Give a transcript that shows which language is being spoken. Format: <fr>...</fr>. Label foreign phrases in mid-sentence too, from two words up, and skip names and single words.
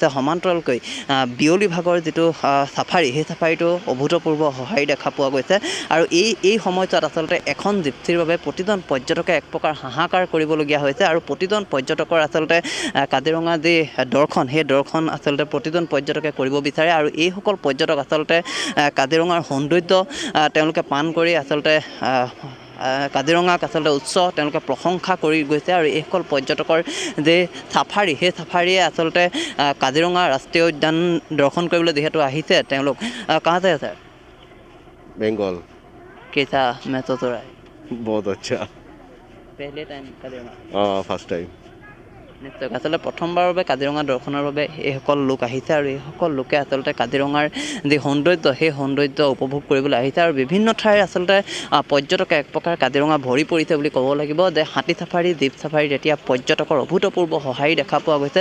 <as>সমান্তৰালকৈ বিয়লি ভাগৰ যিটো চাফাৰী, সেই চাফাৰীটো অভূতপূৰ্ব সঁহাৰি দেখা পোৱা গৈছে আৰু এই সময়ছোৱাত আচলতে এখন জিপচিৰ বাবে প্ৰতিজন পৰ্যটকে এক প্ৰকাৰ হাহাকাৰ কৰিবলগীয়া হৈছে আৰু প্ৰতিজন পৰ্যটকৰ আচলতে কাজিৰঙা যি দৰ্শন, সেই দৰ্শন আচলতে প্ৰতিজন পৰ্যটকে কৰিব বিচাৰে আৰু এইসকল পৰ্যটক আচলতে কাজিৰঙাৰ সৌন্দৰ্য তেওঁলোকে পান কৰি আচলতে কাজিৰঙাক আচলতে তেওঁলোকে প্ৰশংসা কৰি গৈছে আৰু এইসকল পৰ্যটকৰ যে চাফাৰী, সেই চাফাৰীয়ে আচলতে কাজিৰঙা ৰাষ্ট্ৰীয় উদ্যান দৰ্শন কৰিবলৈ যিহেতু আহিছে তেওঁলোক। কাহাতে আছে?</as> <hi>बंगाल। कैसा महसूस हो रहा है? बहुत अच्छा। पहले टाइम काजिरঙা? हाँ,</hi> <en>first time.</en> <as>নিশ্চয়, আচলতে প্ৰথমবাৰৰ বাবে কাজিৰঙা দৰ্শনৰ বাবে এইসকল লোক আহিছে আৰু এইসকল লোকে আচলতে কাজিৰঙাৰ যি সৌন্দৰ্য, সেই সৌন্দৰ্য উপভোগ কৰিবলৈ আহিছে আৰু বিভিন্ন ঠাইৰ আচলতে পৰ্যটকে এক প্ৰকাৰ কাজিৰঙা ভৰি পৰিছে বুলি ক'ব লাগিব যে হাতী চাফাৰী, জীপ চাফাৰীত এতিয়া পৰ্যটকৰ অভূতপূৰ্ব সঁহাৰি দেখা পোৱা গৈছে।</as>